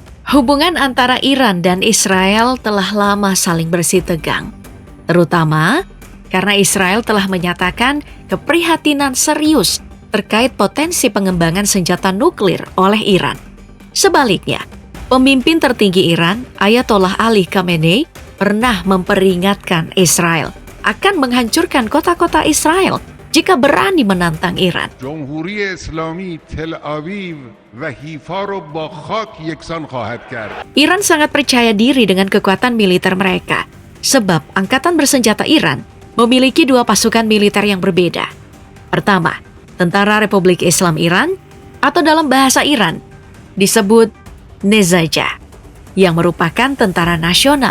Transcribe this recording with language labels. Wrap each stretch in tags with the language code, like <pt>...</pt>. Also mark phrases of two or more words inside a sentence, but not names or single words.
<id>Hubungan antara Iran dan Israel telah lama saling bersih tegang, terutama karena Israel telah menyatakan keprihatinan serius terkait potensi pengembangan senjata nuklir oleh Iran. Sebaliknya, pemimpin tertinggi Iran, Ayatollah Ali Khamenei, pernah memperingatkan Israel akan menghancurkan kota-kota Israel jika berani menantang Iran.</id> <fa>جمهوری اسلامی تل آویو و حیفا رو با خاک یکسان خواهد کرد.</fa> <id>Iran sangat percaya diri dengan kekuatan militer mereka, sebab Angkatan Bersenjata Iran memiliki dua pasukan militer yang berbeda. Pertama, Tentara Republik Islam Iran, atau dalam bahasa Iran, disebut Nezaja, yang merupakan tentara nasional.</id>